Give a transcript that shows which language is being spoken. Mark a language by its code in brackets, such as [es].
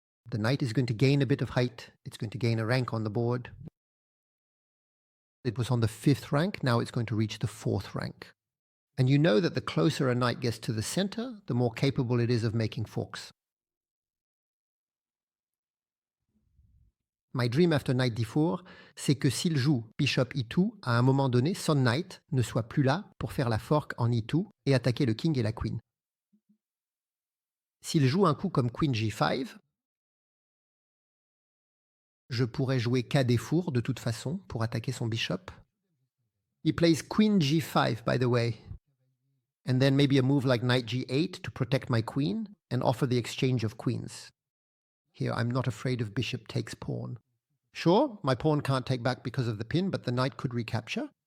[en] The knight is going to gain a bit of height. It's going to gain a rank on the board. It was on the 5th rank. Now it's going to reach the 4th rank. And you know that the closer a knight gets to the center, the more capable it is of making forks. My dream after knight d4, [fr] c'est que s'il joue bishop e2, à un moment donné, son knight ne soit plus là pour faire la fork en e2 et attaquer le king et la queen. S'il joue un coup comme queen g5, je pourrais jouer k four de toute façon pour attaquer son bishop. [en] He plays queen g5, by the way. And then maybe a move like knight g8 to protect my queen and offer the exchange of queens. Here, I'm not afraid of bishop takes pawn. Sure, my pawn can't take back because of the pin, but the knight could recapture.